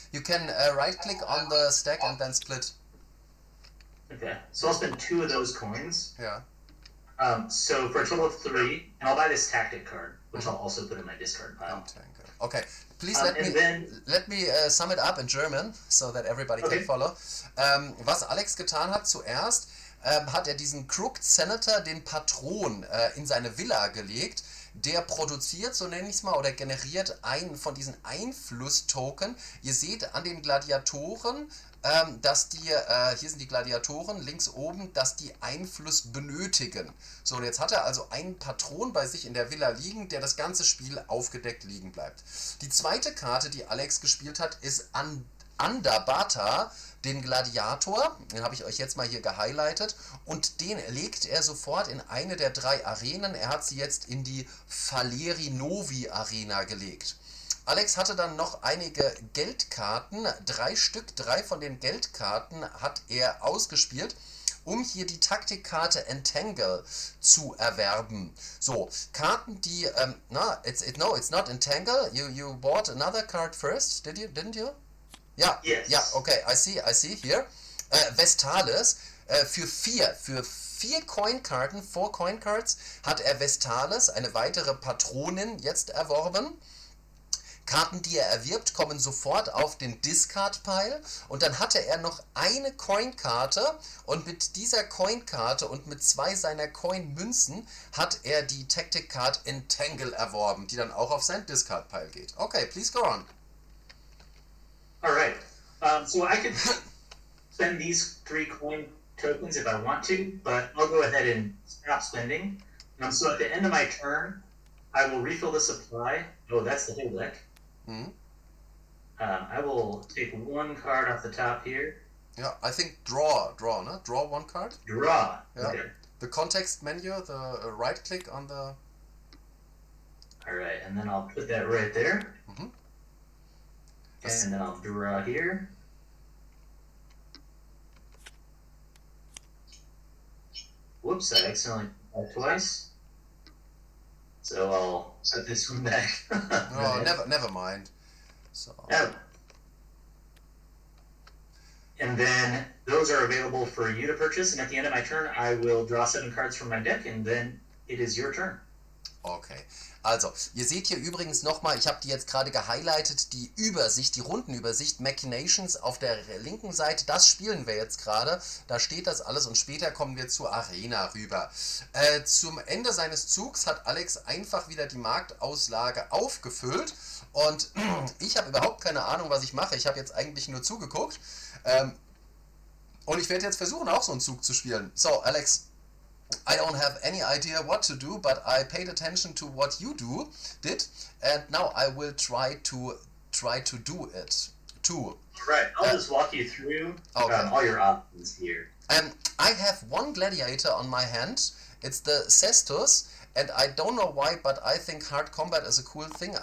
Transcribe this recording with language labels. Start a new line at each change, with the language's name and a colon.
English: You can right-click on the stack and then split. Okay, so I'll spend 2 of those coins. Yeah. So for a total of 3, and I'll buy this tactic card, which I'll also put in my discard pile. Okay, please let me sum it up in German, so that everybody can follow.
German: Was Alex getan hat zuerst, hat er diesen Crooked Senator, den Patron, in seine Villa gelegt. Der produziert, so nenne ich es mal, oder generiert einen von diesen Einfluss-Token. Ihr seht an den Gladiatoren, dass die, hier sind die Gladiatoren, links oben, dass die Einfluss benötigen. So, und jetzt hat er also einen Patron bei sich in der Villa liegen, der das ganze Spiel aufgedeckt liegen bleibt. Die zweite Karte, die Alex gespielt hat, ist Andabata, den Gladiator, den habe ich euch jetzt mal hier gehighlightet, und den legt er sofort in eine der 3 Arenen. Er hat sie jetzt in die Faleri Novi Arena gelegt. Alex hatte dann noch einige Geldkarten, 3 Stück, 3 von den Geldkarten hat er ausgespielt, um hier die Taktikkarte Entangle zu erwerben. So, Karten, die,
English: no, it's not Entangle, you bought another card first, didn't you?
German: Ja,
English: yes. Ja, okay, I see here.
German: Vestales, für 4 Coinkarten, 4 Coincards, hat er Vestales, eine weitere Patronin, jetzt erworben. Karten, die er erwirbt, kommen sofort auf den Discard-Pile, und dann hatte er noch eine Coinkarte, und mit dieser Coinkarte und mit 2 seiner Coin-Münzen hat er die Tactic Card Entangle erworben, die dann auch auf sein Discard-Pile geht.
English: Okay, please go on. Alright, so I could spend these 3 coin tokens if I want to, but I'll go ahead and stop spending. So at the end of my turn, I will refill the supply. Oh, that's the whole deck. Mm-hmm. I will take 1 card off the top here. Yeah, I think draw, no? Draw 1 card? Draw, yeah. Okay. The context menu, the right click on the... Alright, and then I'll put that right there. Mm-hmm. And then I'll draw here. Whoops, I accidentally did that twice. So I'll set this one back. No, never mind. So. Oh. And then those are available for you to purchase, and at the end of my turn, I will draw 7 cards from my deck, and then it is your turn.
German: Okay, also, ihr seht hier übrigens nochmal, ich habe die jetzt gerade gehighlightet, die Übersicht, die Rundenübersicht, Mechanitions auf der linken Seite, das spielen wir jetzt gerade, da steht das alles, und später kommen wir zur Arena rüber. Zum Ende seines Zugs hat Alex einfach wieder die Marktauslage aufgefüllt, und ich habe überhaupt keine Ahnung, was ich mache, ich habe jetzt eigentlich nur zugeguckt, und ich werde jetzt versuchen, auch so einen Zug zu spielen.
English: So, Alex, I don't have any idea what to do, but I paid attention to what you did, and now I will try to do it too. Right, I'll just walk you through all your options here. I have 1 gladiator on my hand. It's the Cestus, and I don't know why, but I think hard combat is a cool thing.